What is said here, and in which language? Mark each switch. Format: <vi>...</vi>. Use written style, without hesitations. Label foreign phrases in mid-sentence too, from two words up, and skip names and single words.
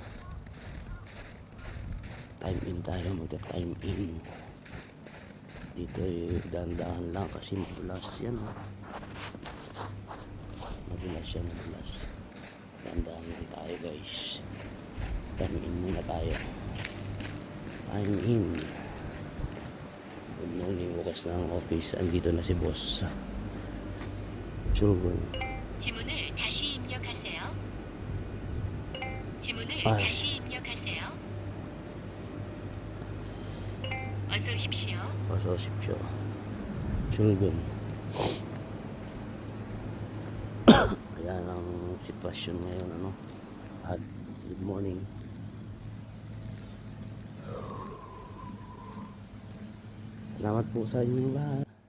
<en>Time in</en> <tl>tayo, magka-</tl> <en>time in.</en> <tl>Dito dahan-dahan lang kasi madulas yan. Madulas yan, madulas. Dahan-dahan lang tayo, guys.</tl> <en>Time in</en> <tl>muna tayo.</tl> <en>Time in. Good morning,</en> <tl>bukas na ang office. Andito na si boss.</tl> <ko>출근. 지문을 다시 입력하세요. 지문을 아이. 다시 입력하세요. 어서 오십시오. 어서 오십시오. 출근.</ko> <tl>Ayan ang sitwasyon ngayon,</tl> <en>good morning.</en> <tl>Salamat po sa inyong lahat.</tl>